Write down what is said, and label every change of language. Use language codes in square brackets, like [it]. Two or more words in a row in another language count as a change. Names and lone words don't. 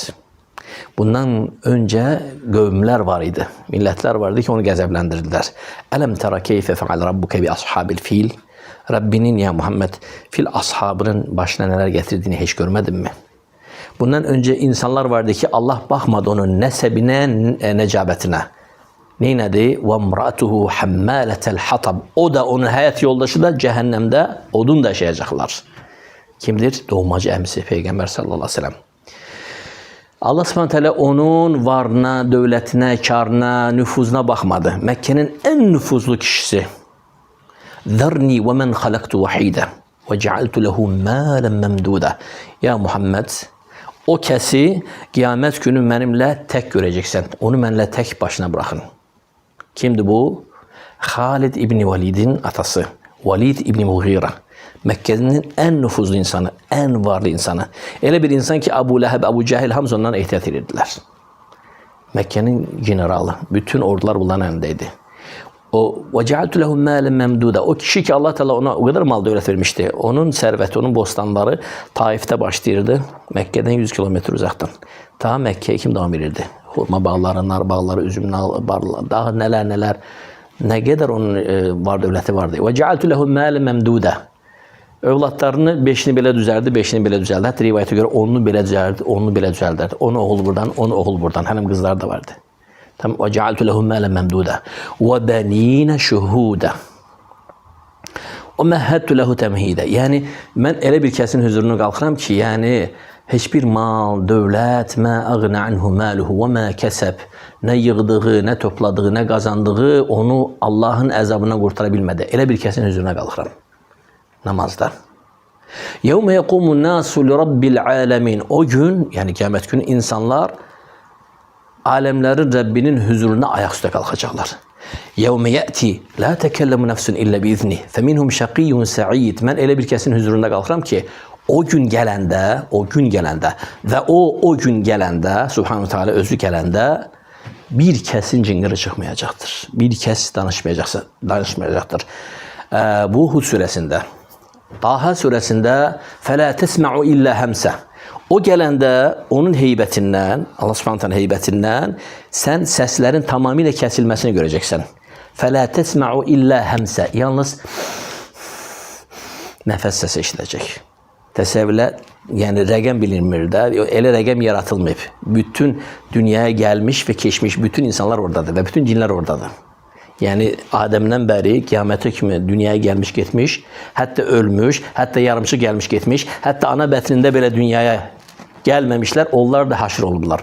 [az] Bundan öncə qövmlər var idi, millətlər vardı ki, onu qəzəbləndirdilər. [ar] ألم تر كيف فعل ربك بأصحاب الفيل. [az] Rabbinin, ya Muhammed, fil ashabının başına nələr gətirdiyini heç görmədinmi? Bundan öncə insanlar vardı ki, Allah baxmadı onun nəsəbinə, nəcabətinə. Neynədi? [ar] وَمْرَأَتُهُ حَمَّالَةَ الْحَطَبِ. [az] O da, onun həyat yoldaşı da cəhənnəmdə odun daşıyacaqlar. Kimdir? Doğmacı əmisi Peyğəmbər [ar] صلى الله عليه وسلم. [az] Allah [ar] سبحانه وتعالى [az] onun varına, dövlətinə, karına, nüfuzuna baxmadı. Məkkənin ən nüfuzlu kişisi. [ar] ذَرْنِي وَمَنْ خَلَقْتُ وَحِيدًا وَجَعَلْتُ لَهُ مَالًا مَمْدُودًا. [az] Ya Muhammed, o kəsi qiyamət günü mənimlə tək görəcəksən. Onu mənimlə tək başına bıraxın. Kimdir bu? Xalid İbni Validin atası. Valid İbni Mughira. Məkkənin ən nüfuzlu insanı, ən varlı insanı. Elə bir insan ki, Abu Ləhəb, Abu Cəhil hamısı ondan ehtiyat edirdilər. Məkkənin generalı. Bütün ordular bunların əlindəydi. [ar] O وَجَعَلْتُ لَهُمْ مَالًا مَمْدُودًا. [az] O kişi ki, Allah Teala ona [tr] o kadar [az] mal dövlət vermişti. Onun sərvəti, onun bostanları Taif'te başlayırdı. Məkkədən 100 kilometr uzaqdan. Ta Məkkəyə kim davam edirdi? Hurma bağları, nar bağları, üzüm bağları, daha nələr. Nə qədər onun var dövləti vardı. [ar] وَجَعَلْتُ لَهُمْ مَالًا مَمْدُودًا. [az] Övladlarını 5'ini belə düzəldi, 5'ini belə düzəldi. Hətta rivayətə görə 10'unu belə düzəldi, 10'unu belə düzəldi. 10 oğul buradan, 10 oğul buradan. Həm qızlar da vardı. [ar] Tam وَجَعَلْتُ لَهُمْ مَالًا مَمْدُودًا وَبَنِينَ شُهُودًا وَمَهَّدْتُ لَهُ تَمْهِيدًا. [az] Yəni, mən elə bir kəsin huzuruna qalxıram ki, yəni, heç bir mal, dövlət, [ar] ما أغنى عنه ماله وما كسب, [az] nə yığdığı, nə topladığı, nə qazandığı onu Allahın əzabından qurtara bilmədi. Elə bir kəsin huzuruna qalxıram. Namazda. [ar] يَوْمَ يَقُومُ النَّاسُ لِرَبِّ الْعَالَمِينَ. [az] O gün, yəni qiyamət günü insanlar [tr] alemlerin Rabbinin huzuruna ayaküstü kalkacaklar. [ar] يَوْمَ يَأْتِي لَا تَكَلَّمُ نَفْسٌ إِلَّا بِإِذْنِهِ فَمِنْهُمْ شَقِيٌّ سَعِيدٌ. [az] Mən elə bir kəsin huzuruna qalxıram ki, o gün gələndə və o gün gələndə, [ar] سبحانه وتعالى [az] özü gələndə bir kəsin cingiri çıxmayacaqdır. Bir kəs danışmayacaqdır. Bu Hud surəsində. Taha surəsində [ar] فَلَا تَسْمَعُ إِلَّا هَمْسَ. [az] O gələndə onun heybətindən, Allah [ar] سبحانه وتعالى [az] heybətindən sən səslərin tamamilə kəsilməsini görəcəksən. [ar] فَلَا تَسْمَعُ إِلَّا هَمْسَ. [az] Yalnız nəfəs səsi eşidəcək. Təsəvvürlə, yəni rəqəm bilinmir də, elə rəqəm yaratılmayıb. Bütün dünyaya gəlmiş və keçmiş bütün insanlar oradadır və bütün cinlər oradadır. Yəni Adəmdən bəri qiyamətə kimi dünyaya gəlmiş getmiş, hətta ölmüş, hətta yarımçı gəlmiş getmiş, hətta ana bətnində belə dünyaya gəlməmişlər, onlar da haşr olublar.